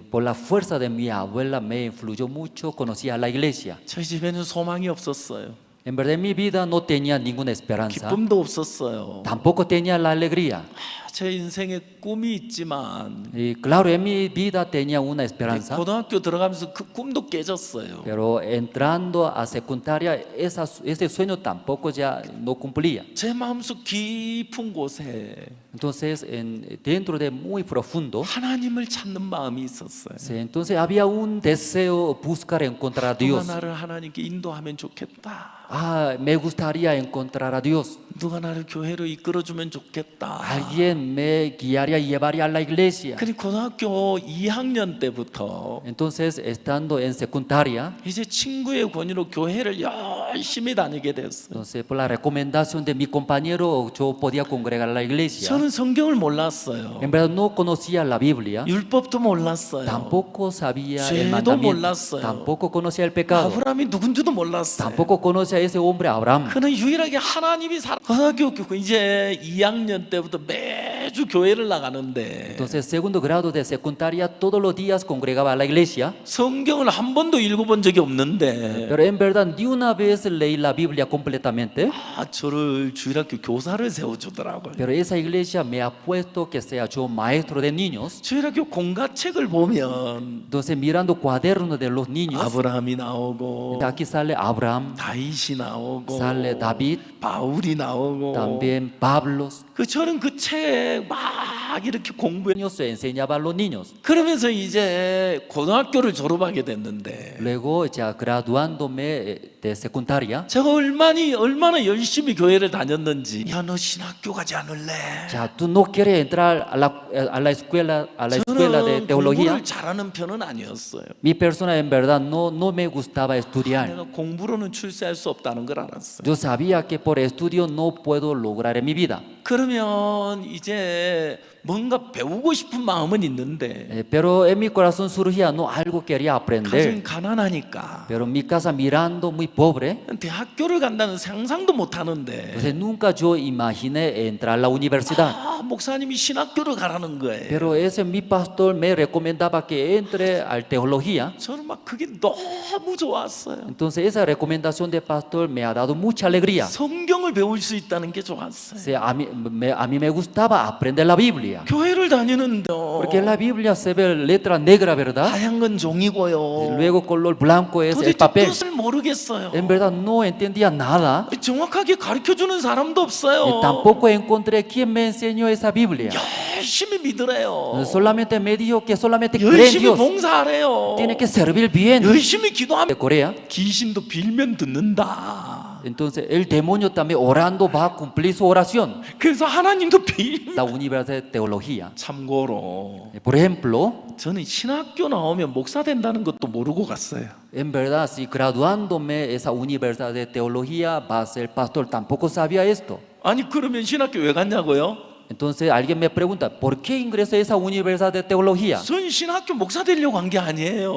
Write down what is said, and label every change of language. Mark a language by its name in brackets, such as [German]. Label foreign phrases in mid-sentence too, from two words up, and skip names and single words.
[Spanish] por la fuerza de mi abuela me influyó mucho, conocí a la iglesia. [Korean] 저희 집에는 소망이 없었어요. [Spanish] En verdad en mi vida no tenía ninguna esperanza. [Korean] 기쁨도 없었어요. [Spanish] Tampoco tenía la alegría. [Korean] 제 인생에 꿈이 있지만 [Spanish] Y claro, en mi vida tenía una esperanza. [Korean] 고등학교 들어가면서 그 꿈도 깨졌어요. [Spanish] Pero entrando a secundaria, ese sueño tampoco ya no cumplía. [Korean] 제 마음속 깊은 곳에 [Spanish] Entonces, dentro de muy profundo, [Korean] 하나님을 찾는 마음이 있었어요. [Spanish] entonces había un deseo buscar encontrar a Dios. [Korean] 나를 하나님께 인도하면 좋겠다. [Spanish] me gustaría encontrar a Dios. [Korean] 누가 나를 교회로 이끌어주면 좋겠다. [Spanish] Alguien me guiaría y llevaría a la iglesia. [Korean] 그리고 고등학교 2학년 때부터 [Spanish] Entonces, estando en secundaria, [Korean] 이제 친구의 권유로 교회를 열심히 다니게 됐어요. [Spanish] entonces por la recomendación de mi compañero, yo podía congregar a la iglesia. [Korean] 저는 성경을 몰랐어요. [Spanish] En verdad no conocía la Biblia, [Korean] 율법도 몰랐어요. [Spanish] tampoco sabía el [Korean] 죄도 [Spanish] mandamiento, [Korean] 몰랐어요. [Spanish] tampoco conocía el pecado, [Korean] 아브라함이 누군지도 몰랐어요. [Spanish] tampoco conocía a ese hombre Abraham. [Korean] 그는 유일하게 하나님이 고등학교 이제 2학년 때부터 매주 교회를 나가는데 [Spanish] Entonces, segundo grado de secundaria, todos los días congregaba a la iglesia, [Korean] 성경을 한 번도 읽어본 적이 없는데 [Spanish] pero en verdad ni una vez leí la Biblia completamente. [Korean] 저를 주일학교 교사를 세워주더라고요. [Spanish] Pero esa iglesia me ha puesto que sea yo maestro de niños. [Korean] 주일학교 공과책을 보면 [Spanish] Entonces, mirando cuadernos de los niños, [Korean] 아브라함이 나오고 [Spanish] aquí sale Abraham, [Korean] 다윗이 나오고 [Spanish] sale David, [Korean] 바울이 나오고 [Spanish] también Pablo. [Korean] 저는 그 책 막 이렇게 공부해 [Spanish] Se enseñaba a los niños. [Korean] 그러면서 이제 고등학교를 졸업하게 됐는데 [Spanish] Luego, ya graduándome de secundaria, [Korean] 제가 얼마나 열심히 교회를 다녔는지 야 너 신학교 가지 않을래? [Spanish] ya tú no quieres entrar a la escuela de [Korean] 저는 [Spanish] teología. [Korean] 공부를 잘하는 편은 아니었어요. [Spanish] Mi persona en verdad no me gustaba estudiar. [Korean] 내가 공부로는 출세할 수 없다는 걸 알았어요. [Spanish] Yo sabía que por estudio no puedo lograr en mi vida. [Korean] 그러면 이제 뭔가 배우고 싶은 마음은 있는데 [Spanish] Pero en mi corazón surgía, no, algo quería [Korean] 가정 [Spanish] aprender. [Korean] 가난하니까 [Spanish] Pero mi casa mirando muy pobre, [Korean] 대학교를 간다는 상상도 못 하는데 [Spanish] entonces nunca yo imaginé entrar a la universidad. [Korean] 목사님이 신학교를 가라는 거예요. [Spanish] Pero ese mi pastor me recomendaba que entre a teología. [Korean] 저는 막 그게 너무 좋았어요. [Spanish] Entonces esa recomendación de pastor me ha dado mucha alegría. [Korean] 성경을 배울 수 있다는 게 좋았어요. [Spanish] O sea, a mí me gustaba aprender la Biblia. [Korean] 교회를 다니는데 [Spanish] Porque en la Biblia se ve letra negra, ¿verdad? [Korean] 하얀 건 종이고요. [Spanish] Luego color blanco es el [Korean] 도대체 [Spanish] papel. [Korean] 뜻을 모르겠어요. [Spanish] En verdad no entendía nada. [Korean] 정확하게 가르쳐주는 사람도 없어요. [Spanish] Tampoco encontré quien me enseñó esa Biblia. [Korean] 열심히 믿으래요. [Spanish] Solamente me dijo que solamente cree en [Korean] 열심히 [Spanish] Dios. [Korean] 봉사하래요. [Spanish] Tiene que servir bien. [Korean] 열심히 기도하면 [Spanish] De Corea. [Korean] 귀신도 빌면 듣는다. [Spanish] Entonces el demonio también orando va a cumplir su oración. [Korean] 그래서 하나님도 빌. [Spanish] La Universidad de Teología. [Korean] 참고로 [Spanish] Por ejemplo, [Korean] 저는 신학교 나오면 목사 된다는 것도 모르고 갔어요. [Spanish] en verdad, si graduándome esa Universidad de Teología va a ser pastor, tampoco sabía esto. [Korean] 아니 그러면 신학교 왜 갔냐고요? [Spanish] Entonces alguien me pregunta, ¿por qué ingresé a esa Universidad de Teología? [Korean] 전 신학교 목사 되려고 간 게 아니에요.